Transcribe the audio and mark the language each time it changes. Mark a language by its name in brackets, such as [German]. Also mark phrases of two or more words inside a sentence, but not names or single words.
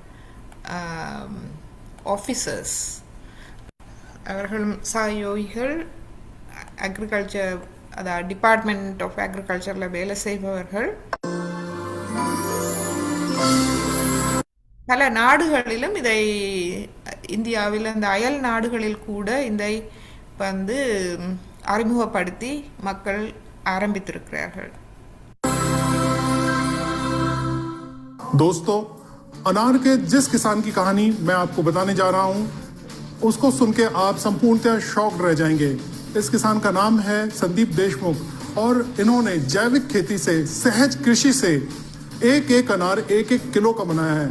[Tamil] ஆஃபீஸர்ஸ், அவர்களும் சாயோகிகள், அக்ரிகல்ச்சர், அதாவது [English] department of agriculture [Tamil] வேலை செய்பவர்கள். பல நாடுகளிலும் இதை, இந்தியாவில் அந்த அயல் நாடுகளில் கூட இதை வந்து அறிமுகப்படுத்தி மக்கள் ஆரம்பித்திருக்கிறார்கள். [Hindi] दोस्तों, अनार के जिस किसान की कहानी मैं आपको बताने जा रहा हूं, उसको सुन के आप संपूर्णतः शॉक्ड रह जाएंगे। इस किसान का नाम है संदीप देशमुख और इन्होंने जैविक खेती से, सहज कृषि से एक एक अनार 1-1 किलो का बनाया है।